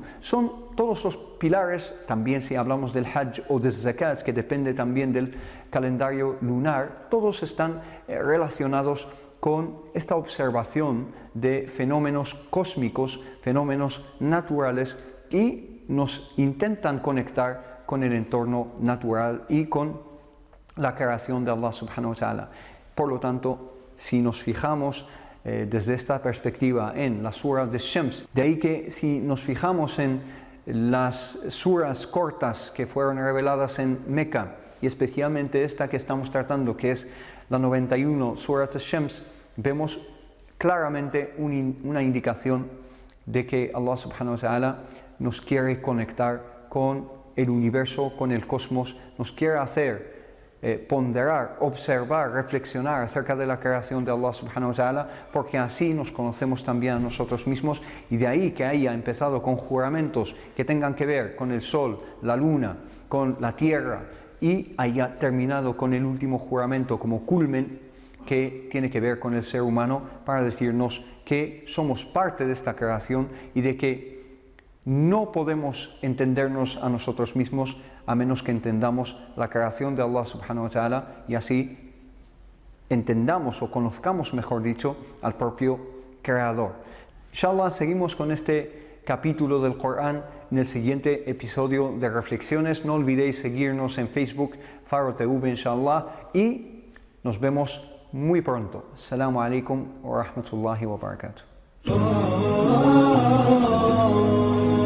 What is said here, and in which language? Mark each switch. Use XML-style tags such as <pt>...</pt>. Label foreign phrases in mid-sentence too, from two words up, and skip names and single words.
<es>Son todos los pilares, también si hablamos del Hajj o del Zakat, que depende también del calendario lunar, todos están relacionados con esta observación de fenómenos cósmicos, fenómenos naturales, y nos intentan conectar con el entorno natural y con la creación de</es> <ar>الله سبحانه وتعالى.</ar> <es>Por lo tanto, si nos fijamos desde esta perspectiva en la sura de Shams, de ahí que si nos fijamos en las suras cortas que fueron reveladas en Meca y especialmente esta que estamos tratando, que es la 91, Surat al-Shams, vemos claramente una indicación de que</es> <ar>الله سبحانه وتعالى</ar> <es>nos quiere conectar con el universo, con el cosmos, nos quiere hacer ponderar, observar, reflexionar acerca de la creación de</es> <ar>الله سبحانه وتعالى,</ar> <es>porque así nos conocemos también a nosotros mismos, y de ahí que haya empezado con juramentos que tengan que ver con el sol, la luna, con la tierra, y haya terminado con el último juramento como culmen que tiene que ver con el ser humano, para decirnos que somos parte de esta creación y de que no podemos entendernos a nosotros mismos a menos que entendamos la creación de</es> <ar>الله سبحانه وتعالى,</ar> <es>y así entendamos o conozcamos, mejor dicho, al propio Creador. Inshallah, seguimos con este capítulo del Corán en el siguiente episodio de Reflexiones. No olvidéis seguirnos en Facebook, Faro TV, inshallah, y nos vemos muy pronto.</es> <ar>السلام عليكم ورحمة الله وبركاته.</ar>